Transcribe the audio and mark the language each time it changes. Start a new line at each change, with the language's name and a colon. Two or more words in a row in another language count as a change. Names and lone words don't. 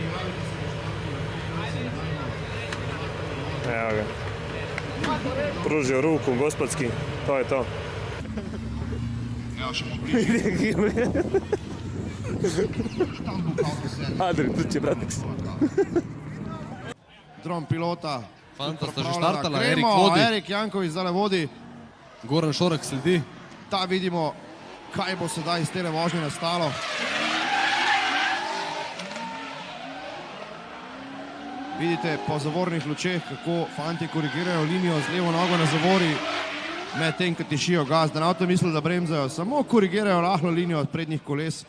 Croatian: Evo ga. Pružio ruku, gospodski, to je to. Adri, tu će Bratix. Dron pilota.
Slovenian: Fanta sta že Pripravljena. štartala, Erik Gremo, vodi. Erik Janković zdaj vodi. Goran Šorak sledi. Da vidimo, kaj bo sedaj iz tele vožnje nastalo. Vidite po zavornih lučeh, kako fanti korigirajo linijo z levo nogo na zavori, medtem ko tišijo gas, da na avto misli, da bremzajo, samo korigirajo rahlo linijo od prednjih koles.